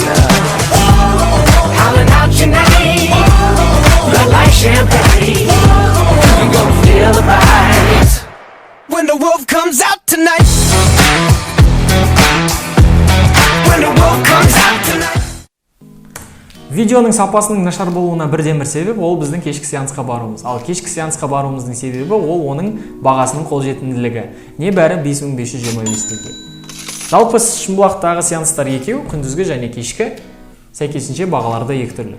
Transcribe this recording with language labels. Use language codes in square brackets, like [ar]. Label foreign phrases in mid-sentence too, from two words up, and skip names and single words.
[en] Howling out your name, blood like champagne. You gon' feel the vibes when the wolf comes out tonight. When the wolf comes out tonight. [kk] Видеоның сапасының нашар болуына бірден бір себеп ол біздің кешкі сеансқа баруымыз. Ал кешкі сеансқа баруымыздың себебі ол оның бағасының қолжетімділігі. Небәрі 5525 теңге. Жалпы Шымбұлақтағы сеанстар екеу, күндізгі және кешкі, сәйкесінше бағалары да екі түрлі.